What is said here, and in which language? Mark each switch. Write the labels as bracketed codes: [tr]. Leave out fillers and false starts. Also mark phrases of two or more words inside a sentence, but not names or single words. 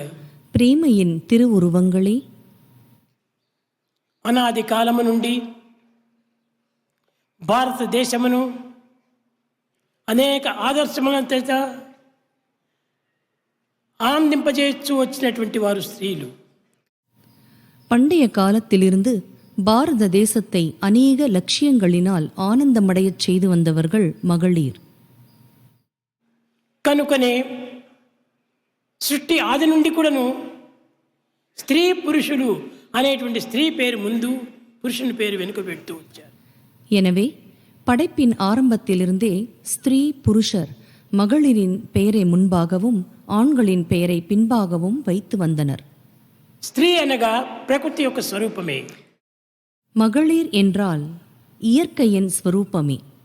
[ta] ప్రేమயின் திருவுருவங்களே, [te] అనాది కాలము నుండి భారతదేశమును అనేక ఆదర్శముల చేత ఆనందింపజేస్తూ వచ్చినటువంటి వారు స్త్రీలు. [ta] பண்டைய காலத்திலிருந்து பாரத தேசத்தை அநேக லட்சியங்களினால் ஆனந்தமடையச் செய்து வந்தவர்கள் மகளிர். [te] కనుకనే సృష్టి ఆది నుండి కూడాను స్త్రీ పురుషులు అనేటువంటి స్త్రీ పేరు ముందు, పురుషుని పేరు వెనుక పెడుతూ వచ్చారు. [ta] எனவே படைப்பின் ஆரம்பத்திலிருந்தே ஸ்திரீ புருஷர் மகளிரின் பெயரை முன்பாகவும் ஆண்களின் பெயரை பின்பாகவும் வைத்து வந்தனர். [te] స్త్రీ అనగా ప్రకృతి యొక్క స్వరూపమే. [ta] மகளிர் என்றால் இயற்கையின் ஸ்வரூபமே.